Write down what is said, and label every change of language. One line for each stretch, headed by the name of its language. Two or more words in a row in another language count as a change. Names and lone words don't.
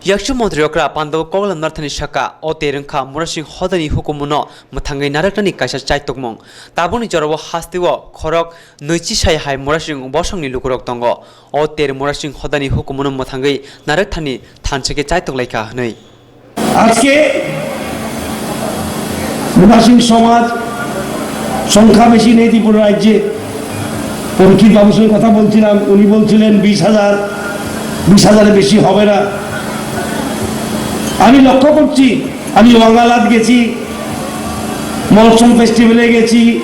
Kok Borok: Yakshu Montri Okra Pandaw Kogla Narthani Shaka, O Terengkha Murasing Hodani Hukumuno, Mathangai Narakani Kaisa Chaitokmong, Tabuni Jarawo Hastiwo, Khorok, Noichi Shai Hai Murasing Bosongni Lukurok Tongo, O Ter Murasing Hodani Hukumuno Mathangai Narathani Thancheke Chaitok Laika Hnoi.
Bangla: মুরাসিং সমাজ সংখ্যা বেশি নেই ত্রিপুরা রাজ্যে পরীক্ষিত বাবুর সঙ্গে কথা বলছিলাম উনি বলছিলেন 20,000 বেশি হবে না আমি লক্ষ্য করছি আমি ওয়াঙ্গালাত গেছি মলসম ফেস্টিভ্যালে গেছি